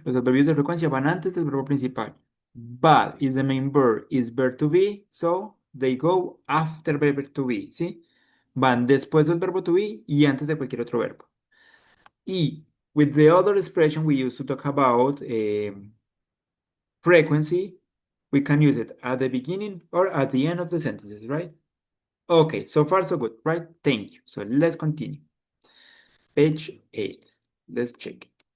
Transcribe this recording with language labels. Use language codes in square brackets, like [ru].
[es] Los adverbios de frecuencia van antes del verbo principal. [en] But is the main verb is verb to be, so they go after verb to be, ¿sí? [es] Van después del verbo to be y antes de cualquier otro verbo. [en] Y with the other expression we used to talk about frequency, we can use it at the beginning or at the end of the sentences, right? Okay, so far so good, right? Thank you. So let's continue. Page 8. Let's check.